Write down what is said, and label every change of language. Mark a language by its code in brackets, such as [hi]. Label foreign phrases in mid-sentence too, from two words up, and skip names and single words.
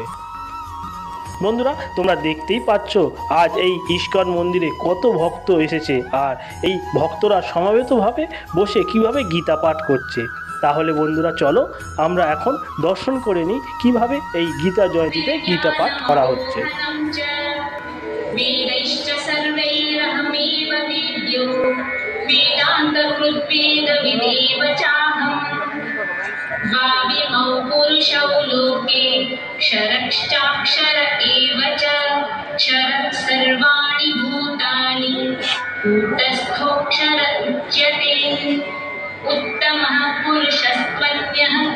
[bn] বন্ধুরা, তোমরা দেখতেই পাচ্ছ আজ এই ইস্কন মন্দিরে কত ভক্ত এসেছে, আর এই ভক্তরা সমাবেতভাবে বসে কিভাবে গীতা পাঠ করছে। তাহলে বন্ধুরা চলো আমরা এখন দর্শন করে নিই কিভাবে এই গীতা জয়ন্তীতে গীতা পাঠ করা হচ্ছে। [sa] भाव्यमौ पुरुषौ लोके क्षरश्चाक्षर एव च क्षरः सर्वाणि भूतानि कूटस्थोऽक्षर उच्यते उत्तमः पुरुषस्त्वन्यः